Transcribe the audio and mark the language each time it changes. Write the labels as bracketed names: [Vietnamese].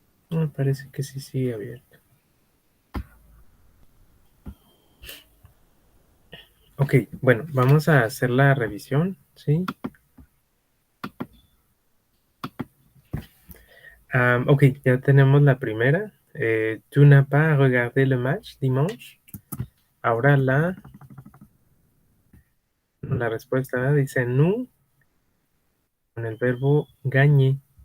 [Spanish] Me parece que sí sigue abierto. Ok, bueno, vamos a hacer la revisión, ¿sí? Ok, ya tenemos la primera. [French] Tu n'as pas regardé le match dimanche. [Spanish] Ahora la respuesta dice nous con el verbo gagner.